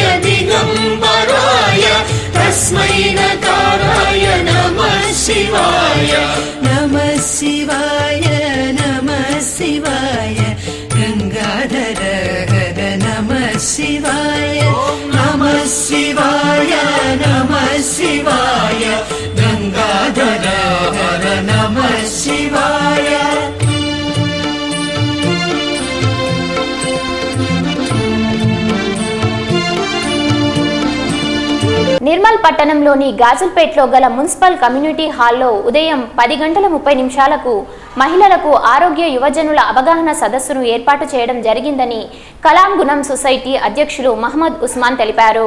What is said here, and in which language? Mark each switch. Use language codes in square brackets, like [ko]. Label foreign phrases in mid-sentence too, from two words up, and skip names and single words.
[sa] दिगंबराय तस्मै नकाराय नमः शिवाय नमः शिवाय नमः शिवाय गंगाधर हर नमः शिवाय नमः शिवाय नमः शिवाय गंगाधर हर नमः शिवाय [te] నిర్మల్ పట్టణంలోని గాజుల్పేట్లో గల మున్సిపల్ కమ్యూనిటీ హాల్లో ఉదయం 10:30 మహిళలకు ఆరోగ్య యువజనుల అవగాహన సదస్సును ఏర్పాటు చేయడం జరిగిందని కలాం గుణం సొసైటీ అధ్యక్షులు మహమ్మద్ ఉస్మాన్ తెలిపారు.